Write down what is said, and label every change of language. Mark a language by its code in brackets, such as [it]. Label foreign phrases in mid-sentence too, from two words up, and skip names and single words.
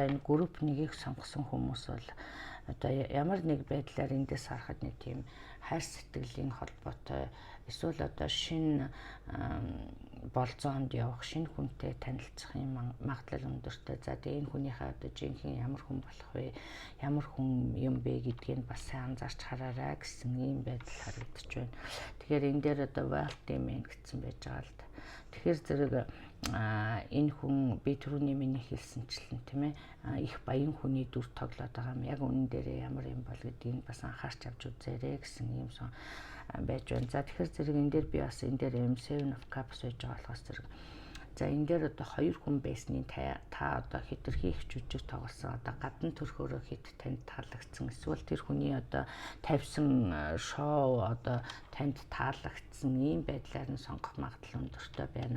[mn] энэ групп нэгийг сонгосон хүмүүс бол одоо ямар нэг байдлаар эндээс харахад нэг тийм хайр сэтгэлийн холбоотой эсвэл одоо шинэ болзоонд явах шинэ хүнтэй танилцахын магадлал өндөртэй. За тэгээ энэ хүнийхээ одоо жинхэнэ ямар хүн болох вэ? Ямар хүн юм бэ гэдгийг бас сайн анзаарч хараарай гэсэн ийм байдал харагдаж байна. Тэгэхээр энэ дээр одоо [en] wealthy man [mn] гэсэн байж байгаа л да. Тэгэхээр зэрэг энэ хүн би түрүүний миний хэлсэнчлэн тийм ээ их баян хүний дүр тоглоод байгаа юм. Яг үнэн дээрээ ямар юм бол гэдгийг бас анхаарч авч үзээрэй гэсэн юм сон байж байна. За тэгэхээр зэрэг энэ дээр би бас энэ дээр M7 of Cups байж байгаа болохоос зэрэг за энэ дээр одоо 2 хүн байсны та одоо хэтэрхий их жүжиг тоглосон одоо гадна төрхөөрөө хэд танд таалагдсан эсвэл тэр хүний одоо тавьсан шоу одоо танд таалагдсан ийм байдлаар нь сонгох магадлал өндөртэй байна.